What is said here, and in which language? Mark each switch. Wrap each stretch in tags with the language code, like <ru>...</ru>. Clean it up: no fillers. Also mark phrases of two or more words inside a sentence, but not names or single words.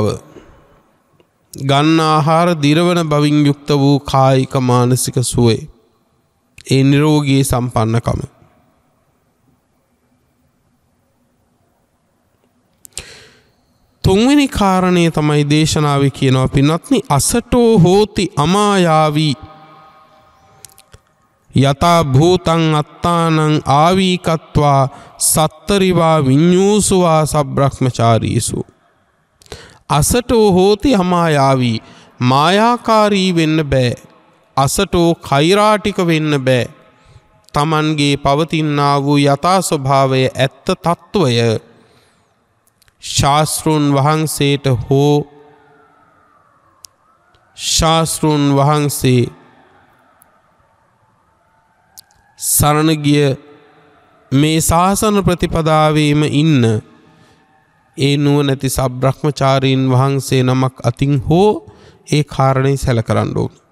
<si>ගන්න ආහාර දිරවන බවින් යුක්ත වූ කායික මානසික සුවය. ඒ නිරෝගී සම්පන්නකම. තුන්වෙනි කාරණේ තමයි දේශනාවේ කියනවා පින්වත්නි</si> <pi>අසටෝ හෝති අමායාවී යතා භූතං අත්තානං ආවීකත්වා සත්තරිවා විඤ්ඤූසුවා සබ්‍රහ්මචාරීසු. අසටෝ හෝති අමායාවී</pi> <si>මායාකාරී වෙන්න බෑ. අසටෝ කෛරාටික වෙන්න බෑ. තමන්ගේ පවතිනා වූ යථා ස්වභාවය ඇත්ත తত্ত্বය ශාස්ත්‍රුන් වහන්සේට හෝ ශාස්ත්‍රුන් වහන්සේ සරණ ගිය මේ ශාසන ප්‍රතිපදාවේම ඉන්න ඒ නුවණැති සබ්‍රහ්මචාරීන් වහන්සේ නමක් අතින් හෝ ඒ කාරණේ සැලකරන්න ඕන.</si>